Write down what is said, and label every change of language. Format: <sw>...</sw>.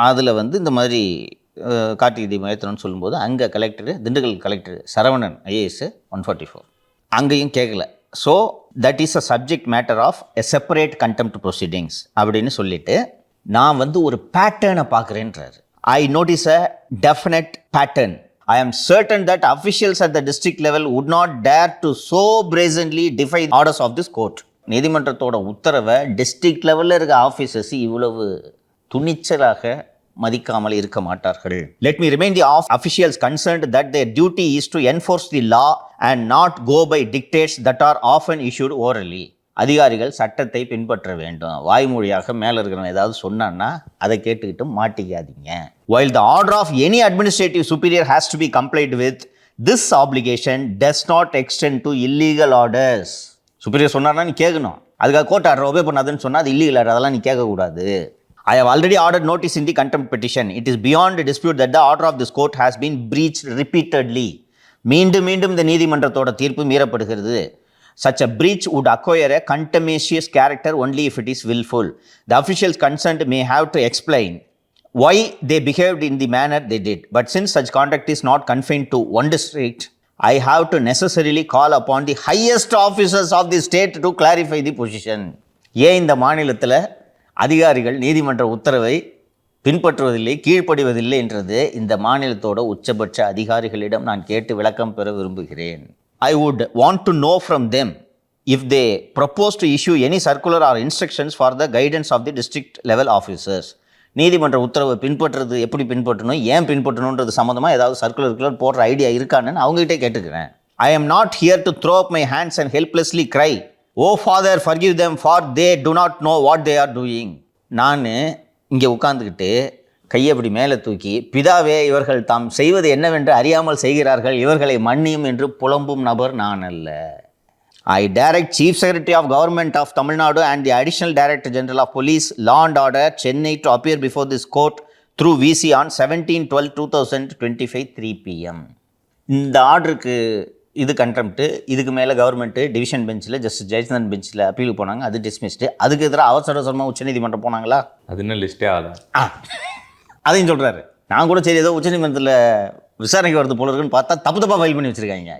<ta>அதில் வந்து இந்த மாதிரி கார்த்திகை தீபம் ஏற்றணும்னு சொல்லும்போது அங்கே collector, Dindigul collector Saravanan IAS 144 அங்கேயும் கேட்கல.</ta> <en>so that is a subject matter of a separate contempt proceedings</en> <ta>அப்படின்னு சொல்லிட்டு நான் வந்து ஒரு பேட்டர்னை பார்க்குறேன்றாரு.</ta> <en>I notice a definite pattern. I am certain that officials at the district level would not dare to so brazenly defy the orders of this court.</en> <ta>நீதிமன்றத்தோட உத்தரவை district லெவலில் இருக்க officers இவ்வளவு துணிச்சலாக மதிக்காமல் இருக்க மாட்டார்கள்.</ta> <en>Let me remind the officials concerned that their duty is to enforce the law and not go by dictates that are often issued orally.</en> <ta>அதிகாரிகள் சட்டத்தை பின்பற்ற வேண்டும். வாய்மொழியாக மேலே இருக்கிறவங்க ஏதாவது சொன்னான்னா அதை கேட்டுக்கிட்டு மாட்டிக்காதீங்க.</ta> <en>While the order of any administrative superior has to be complied with, this obligation does not extend to illegal orders.</en> <ta>Superior சொன்னார்னா நீ கேட்கணும். அதுக்காக கோர்ட் ஆர்டர் ஒபே பண்ணாதுன்னு சொன்னால் அது இல்லீகல் ஆர்டர், அதெல்லாம் நீ கேட்கக்கூடாது.</ta> <en>I have already ordered notice in the contempt petition. It is beyond dispute that the order of this court has been breached repeatedly.</en> <ta>மீண்டும் இந்த நீதிமன்றத்தோட தீர்ப்பு மீறப்படுகிறது.</ta> <en>Such a breach would acquire a contumacious character only if it is willful. The officials concerned may have to explain why they behaved in the manner they did. But since such conduct is not confined to one district, I have to necessarily call upon the highest officers of the state to clarify the position.</en> <ta>ஏன் இந்த மாநிலத்தில் அதிகாரிகள் நீதிமன்ற உத்தரவை பின்பற்றுவதில்லை, கீழ்ப்படிவதில்லை என்றது இந்த மாநிலத்தோட உச்சபட்ச அதிகாரிகளிடம் நான் கேட்டு விளக்கம் பெற விரும்புகிறேன்.</ta> <en>I would want to know from them if they propose to issue any circular or instructions for the guidance of the district level officers.</en> <ta>நீதிமன்ற உத்தரவை பின்பற்றுறது எப்படி பின்பற்றணும், ஏன் பின்பற்றணுன்றது சம்மந்தமாக ஏதாவது சர்க்குலர் போடுற ஐடியா இருக்கான்னு அவங்ககிட்டே கேட்டுக்கிறேன்.</ta> <en>I am not here to throw up my hands and helplessly cry, "Oh Father, forgive them, for they do not know what they are doing."</en> <ta>நான் இங்கே உட்கார்ந்துக்கிட்டு கையை அப்படி மேலே தூக்கி, பிதாவே இவர்கள் தாம் செய்வது என்னவென்று அறியாமல் செய்கிறார்கள், இவர்களை மன்னியும் என்று புலம்பும் நபர் நான் அல்ல.</ta> <en>I direct Chief Secretary of Government of Tamil Nadu and the Additional Director General of Police, Law and Order, Chennai to appear before this court through VC on 17/12/2025 3 PM.</en> <ta>இந்த ஆர்டருக்கு இது கண்டெம்ப்ட்டு, இதுக்கு மேலே கவர்மெண்ட்டு டிவிஷன் பெஞ்சில் justice Jayachandran பெஞ்சில் appeal போனாங்க, அது dismissed. அதுக்கு எதிராக அவசரமாக உச்சநீதிமன்றம் போனாங்களா? அது இன்னும் லிஸ்டே ஆகல. அதையும் சொல்கிறாரு. நான் கூட சரி ஏதோ உச்சநீதிமன்றத்தில் விசாரணைக்கு வருது போல இருக்குன்னு பார்த்தா தப்பாக ஃபைல் பண்ணி வச்சுருக்காங்க.</ta>